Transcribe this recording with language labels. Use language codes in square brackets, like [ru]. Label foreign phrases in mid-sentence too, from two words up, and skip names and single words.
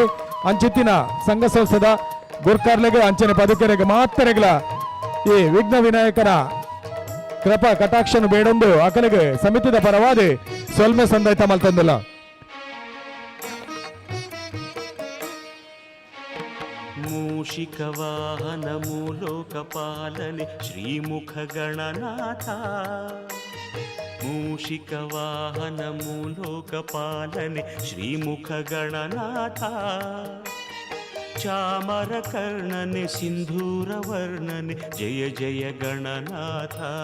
[tcy] ಅಂಚಿತ್ತಿನ ಸಂಘ ಸಂಸ್ಥೆದ ಗುರ್ಕಾರ್ಲೆಗೆ ಅಂಚನೆ ಪದುಕೆರೆಗೆ ಮಾತ್ರೆಗಳ ಈ ವಿಘ್ನ ವಿನಾಯಕನ ಕೃಪಾ ಕಟಾಕ್ಷನು ಬೇಡೊಂದು ಅಕಲಿಗೆ ಸಮಿತಿದ ಪರವಾದಿ ಸೊಲ್ಮೆ ಸಂದೈತ ಮಲ್ತಂದಿಲ್ಲ. [kn] ಮೂಷಿಕ ವಾಹನ ಮೂಲೋಕ ಪಾಲನೆ ಶ್ರೀಮುಖ ಗಣನಾಥ, ಮೂಷಿಕ ವಾಹನ ಮೂಲೋಕ ಪಾಲನೆ ಶ್ರೀಮುಖ ಗಣನಾಥ ಚಾಮರ ಕರ್ಣನೆ ಸಿಂಧೂರ ವರ್ಣನೆ ಜಯ ಜಯ ಗಣನಾಥ